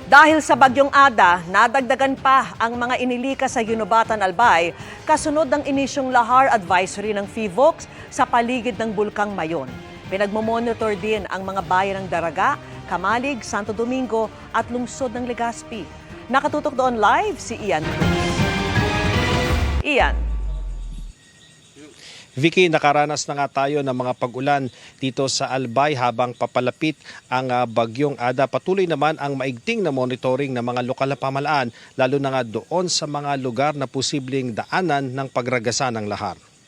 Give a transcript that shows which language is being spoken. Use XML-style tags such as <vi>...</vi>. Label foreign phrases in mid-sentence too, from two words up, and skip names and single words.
<tl>Dahil sa Bagyong Ada, nadagdagan pa ang mga inilikas sa Ginobatan, Albay kasunod ng inisyong lahar advisory ng FIVOX sa paligid ng Bulkang Mayon. Pinagmomonitor din ang mga bayan ng Daraga, Kamalig, Santo Domingo at lungsod ng Legazpi. Nakatutok doon live si Ian Cruz. Ian. Vicky, nakaranas na nga tayo ng mga pag-ulan dito sa Albay habang papalapit ang Bagyong Ada. Patuloy naman ang maigting na monitoring ng mga lokal na pamahalaan, lalo na nga doon sa mga lugar na posibleng daanan ng pagragasa ng lahar.</tl>